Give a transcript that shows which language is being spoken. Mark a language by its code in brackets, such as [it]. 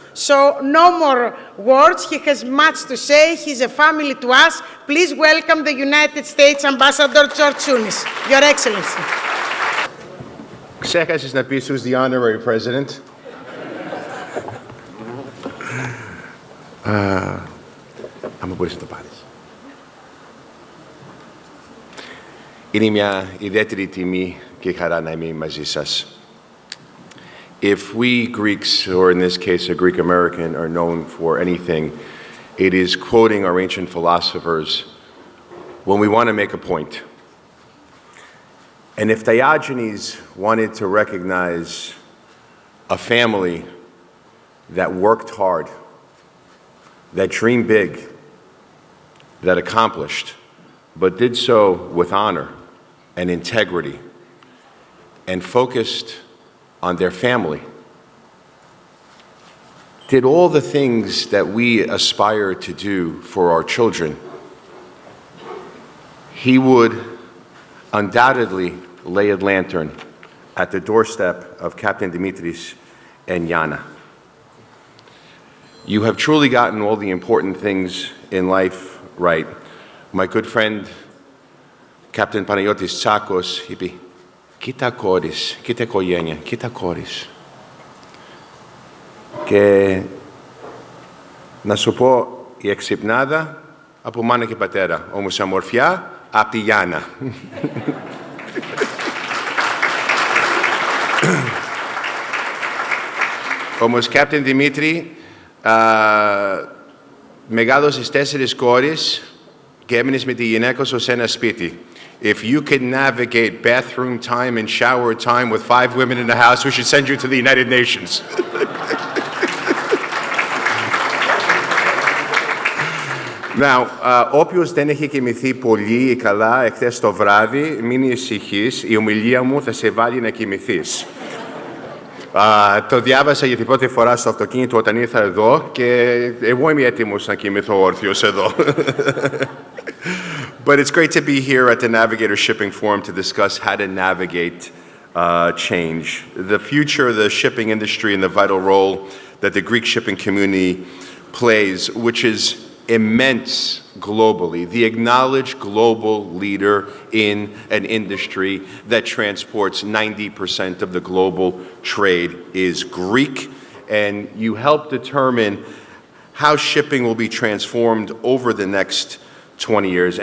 [en] So no more words. He has much to say. He's a family to us. Please welcome the United States Ambassador George Tsounis, Your Excellency. [el] Ξέχασες να πεις [en] who's the honorary president. [el] Άμα μπορείς να το πάρεις. Είναι μια ιδιαίτερη τιμή και χαρά να είμαι μαζί σας. [en] If we Greeks, or in this case a Greek American, are known for anything, it is quoting our ancient philosophers when we want to make a point. And if Diogenes wanted to recognize a family that worked hard, that dreamed big, that accomplished, but did so with honor and integrity and focused on their family, did all the things that we aspire to do for our children, he would undoubtedly lay a lantern at the doorstep of Captain Dimitris and Yana. You have truly gotten all the important things in life right. My good friend, [el] Captain Panayotis Tsakos, είπε, κοίτα κόρης, κοίτα οικογένεια, κοίτα κόρης. Και να σου πω, η εξυπνάδα από μάνα και πατέρα, όμως η αμορφιά από τη Γιάννα. Όμως, Captain Δημήτρη, μεγάλωσες 4 κόρες και έμεινες με τη γυναίκα σου σε ένα σπίτι. [en] If you can navigate bathroom time and shower time with 5 women in the house, we should send you to the United Nations. [el] Now, όποιος δεν έχει κοιμηθεί πολύ ή καλά εχθές το βράδυ, μην ησυχείς, η ομιλία μου θα σε βάλει να κοιμηθείς. Το διάβασα για την πρώτη φορά στο αυτοκίνητο όταν ήρθα εδώ και εγώ είμαι έτοιμος να κοιμηθώ όρθιος εδώ. [en] But it's great to be here at the Navigator Shipping Forum to discuss how to navigate change, the future of the shipping industry and the vital role that the Greek shipping community plays, which is immense globally, the acknowledged global leader in an industry that transports 90% of the global trade is Greek, and you help determine how shipping will be transformed over the next 20 years.